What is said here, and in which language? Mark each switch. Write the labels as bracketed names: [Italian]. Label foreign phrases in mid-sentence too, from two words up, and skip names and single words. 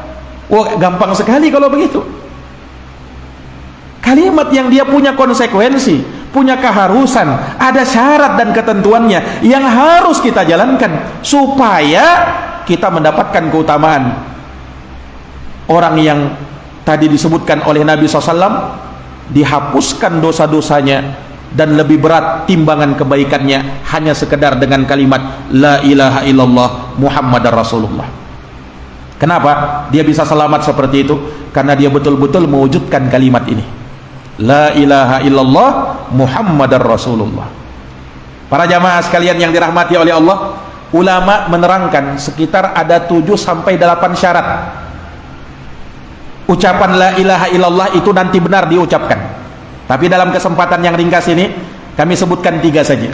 [Indonesian] Wah, gampang sekali kalau begitu. Kalimat yang dia punya konsekuensi, punya keharusan, ada syarat dan ketentuannya yang harus kita jalankan supaya kita mendapatkan keutamaan. Orang yang tadi disebutkan oleh Nabi SAW, dihapuskan dosa-dosanya dan lebih berat timbangan kebaikannya hanya sekedar dengan kalimat [Arabic] لا إله إلا الله محمد رسول الله. [Indonesian] Kenapa dia bisa selamat seperti itu? Karena dia betul-betul mewujudkan kalimat ini, [Arabic] لا إله إلا الله محمد رسول الله. [Indonesian] Para jamaah sekalian yang dirahmati oleh Allah, ulama menerangkan sekitar ada 7 sampai 8 syarat ucapan [Arabic] لا إله إلا الله [Indonesian] itu nanti benar diucapkan. Tapi dalam kesempatan yang ringkas ini kami sebutkan 3 saja.